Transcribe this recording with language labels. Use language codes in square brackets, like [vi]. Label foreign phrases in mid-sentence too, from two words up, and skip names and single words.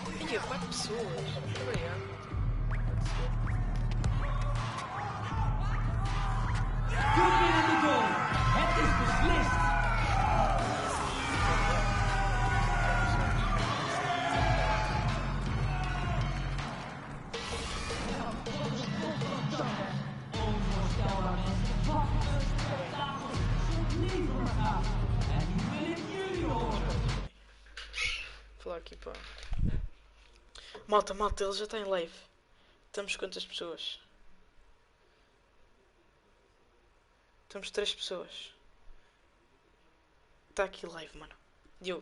[pt] Ai, 4 pessoas. Muito obrigado. [nl] Goed binnen de goal. Het is beslist. Onvoorstelbaar mensen. Wat een spektakel. Zo'n leven gaat. En nu wil ik jullie horen. [pt] Vou lá aqui, pá. Malta, ele já está em live. Estamos quantas pessoas? Estamos 3 pessoas. Está aqui live, mano. Eu.